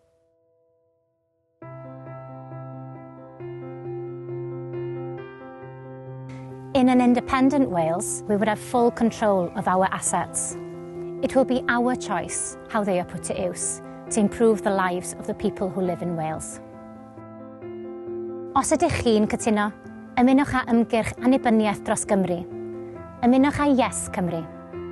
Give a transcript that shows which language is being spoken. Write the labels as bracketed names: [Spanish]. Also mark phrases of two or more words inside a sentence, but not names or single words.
[English] In an independent Wales, we would have full control of our assets. It will be our choice how they are put to use to improve the lives of the people who live in Wales. [Welsh] Os ydych chi'n cytuno, ymunwch â ymgyrch annibyniaeth dros Gymru. Ymunwch â YesCymru.